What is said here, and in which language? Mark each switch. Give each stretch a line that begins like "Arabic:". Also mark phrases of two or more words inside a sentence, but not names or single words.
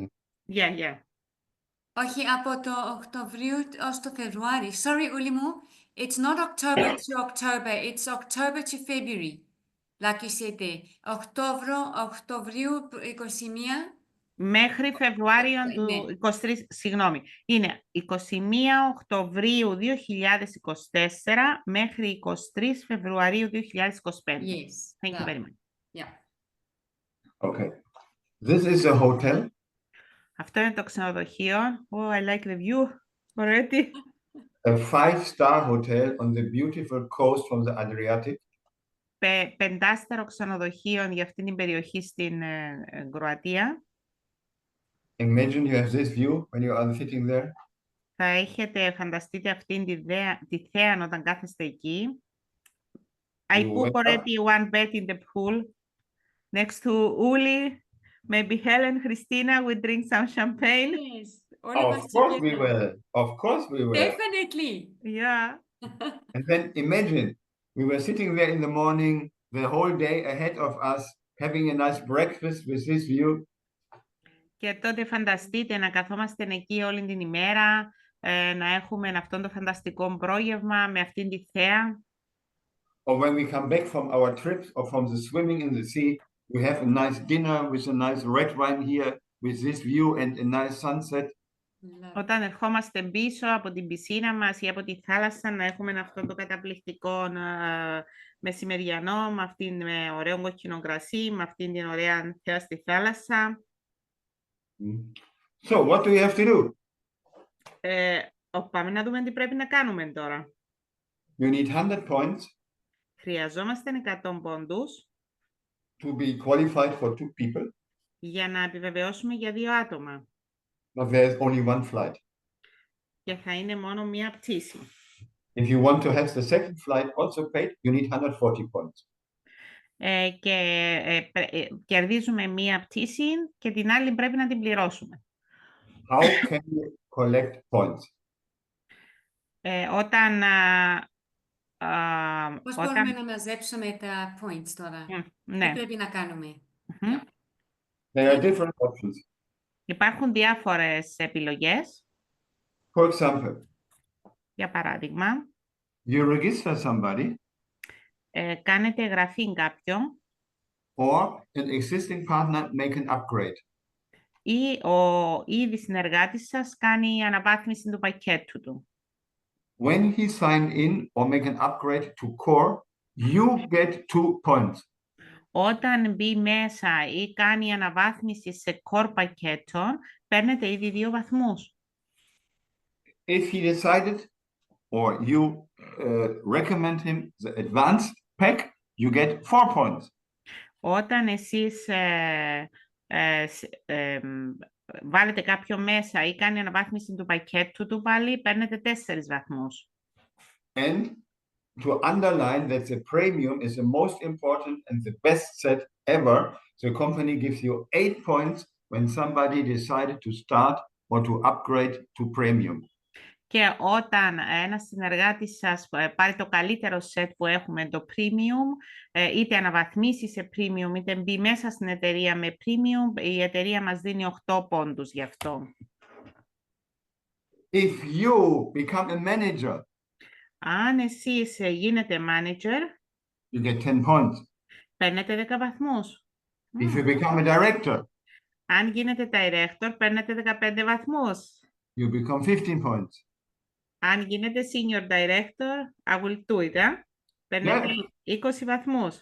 English: Yeah.
Greek: Όχι, από το Οκτωβρίου ως το Φεβρουάριο. Sorry, Ούλη μου.
English: It's not October to October. It's October to February. Like you said there.
Greek: Οκτωβρίου 21. Μέχρι Φεβρουάριο του 23, συγγνώμη. Είναι 21 Οκτωβρίου 2024 μέχρι 23 Φεβρουαρίου 2025.
English: Yes. Thank you very much. Yeah. Okay. This is a hotel.
Greek: Αυτό είναι το ξενοδοχείο.
English: Oh, I like the view already. A 5-star hotel on the beautiful coast from the Adriatic.
Greek: Πεντάστερο ξενοδοχείο για αυτήν την περιοχή στην Κροατία.
English: Imagine you have this view when you are sitting there.
Greek: Θα έχετε, φανταστείτε αυτήν τη θέα όταν κάθεστε εκεί.
English: I put already one bed in the pool next to Uli. Maybe Helen, Christina will drink some champagne. Yes. Of course we will. Of course we will. Definitely. Yeah. And then imagine, we were sitting there in the morning, the whole day ahead of us, having a nice breakfast with this view.
Greek: Και τότε φανταστείτε να καθόμαστε εκεί όλη την ημέρα, να έχουμε αυτόν το φανταστικό πρόγευμα με αυτήν τη θέα.
English: Or when we come back from our trips or from the swimming in the sea, we have a nice dinner with a nice red wine here, with this view and a nice sunset.
Greek: Όταν ερχόμαστε πίσω από την πισίνα μας ή από τη θάλασσα, να έχουμε αυτό το καταπληκτικό μεσημεριανό, με ωραίο κόκκινο κρασί, με αυτήν την ωραία θέα στη θάλασσα.
English: So, what do we have to do?
Greek: Πάμε να δούμε τι πρέπει να κάνουμε τώρα.
English: You need 100 points.
Greek: Χρειαζόμαστε 100 πόντους.
English: To be qualified for 2 people.
Greek: Για να επιβεβαιώσουμε για 2 άτομα.
English: But there's only one flight.
Greek: Και θα είναι μόνο μία πτήση.
English: If you want to have the second flight also paid, you need 140 points.
Greek: Κερδίζουμε μία πτήση και την άλλη πρέπει να την πληρώσουμε.
English: How can you collect points?
Greek: Πώς μπορούμε να μαζέψουμε τα points τώρα? Ναι. Τι πρέπει να κάνουμε?
English: There are different options.
Greek: Υπάρχουν διάφορες επιλογές.
English: For example,
Greek: για παράδειγμα,
English: you register somebody,
Greek: κάνετε εγγραφή κάποιον,
English: or an existing partner make an upgrade.
Greek: Ή ο ήδη συνεργάτης σας κάνει αναβάθμιση του πακέτου του.
English: When he sign in or make an upgrade to core, you get 2 points.
Greek: Όταν μπει μέσα ή κάνει αναβάθμιση σε core πακέτο, παίρνετε ήδη 2 βαθμούς.
English: If he decided or you recommend him the advanced pack, you get 4 points.
Greek: Όταν εσείς βάλετε κάποιο μέσα ή κάνει αναβάθμιση του πακέτου του πάλι, παίρνετε 4 βαθμούς.
English: And to underline that the premium is the most important and the best set ever, the company gives you 8 points when somebody decided to start or to upgrade to premium.
Greek: Και όταν ένας συνεργάτης σας πάρει το καλύτερο set που έχουμε, το premium, είτε αναβαθμίσει σε premium, είτε μπει μέσα στην εταιρεία με premium, η εταιρεία μας δίνει 8 πόντους γι' αυτό.
English: If you become a manager,
Greek: αν εσείς γίνετε manager,
English: you get 10 points.
Greek: Παίρνετε 10 βαθμούς.
English: If you become a director,
Greek: αν γίνετε director, παίρνετε 15 βαθμούς.
English: You become 15 points.
Greek: Αν γίνετε
English: senior director, I will do it,
Greek: παίρνετε 20 βαθμούς.